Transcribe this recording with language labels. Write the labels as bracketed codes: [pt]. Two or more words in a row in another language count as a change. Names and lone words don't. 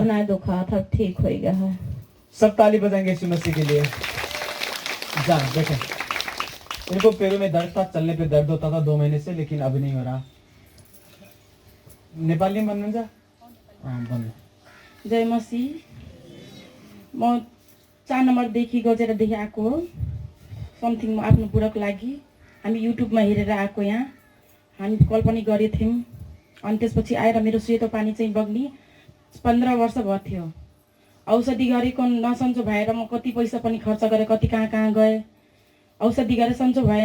[hi] अब नहीं दुखा था, ठीक हो गया है। सब ताली बजाएंगे यीशु मसीह के लिए। जा देखें, इनको पैरों में दर्द था, चलने पे दर्द होता था 2 महीने से, लेकिन अब नहीं हो रहा। नेपाली में बन जा। हाँ बन। जय मसीह। [ne] म 4 नम्बरदेखि गजेर देखि आएको हो। समथिङ आफ्नो बुढाको लागि हामी युट्युबमा हेरेर आएको यहाँ। हामी कल पनि गरेको थियौँ, अनि त्यसपछि आएर मेरो सेतो पानी चाहिँ बग्ने 15 वर्ष भयो थियो। औषधि गरेको नसन्चो भएर म कति पैसा पनि खर्च गरेँ, कति कहाँ कहाँ गएँ, औषधि गरेर सन्चो भएन।